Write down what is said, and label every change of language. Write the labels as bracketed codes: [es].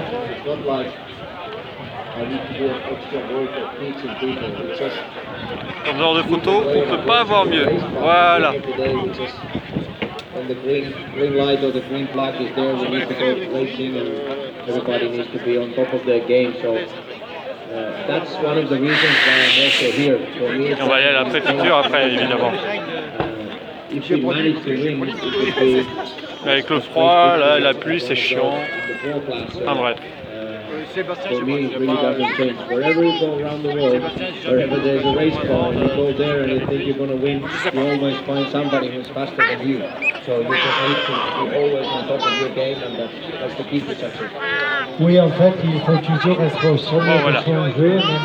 [en] It's not like I need to do an extra work of teaching people. It's just [fr] Dans ce genre de photo, on ne peut pas avoir mieux. Voilà. [en] When the green light or the green flag is there, we need to go racing and everybody needs to be on top of their game. So that's one of the reasons why I'm also here. For me, [fr] on va aller à la préfecture après, évidemment. [en] If we manage to win, it would be [fr] avec le froid, là, la pluie, c'est chiant. Enfin bref. [en] For me, it really doesn't change. Wherever you go around the world, wherever there's a race car, you go there and you think you're going to win, you always find somebody who's faster than you. So you just need to be always on top of your game, and that's the key to success. [fr] Oui, en fait, il faut toujours être au sommet de son jeu,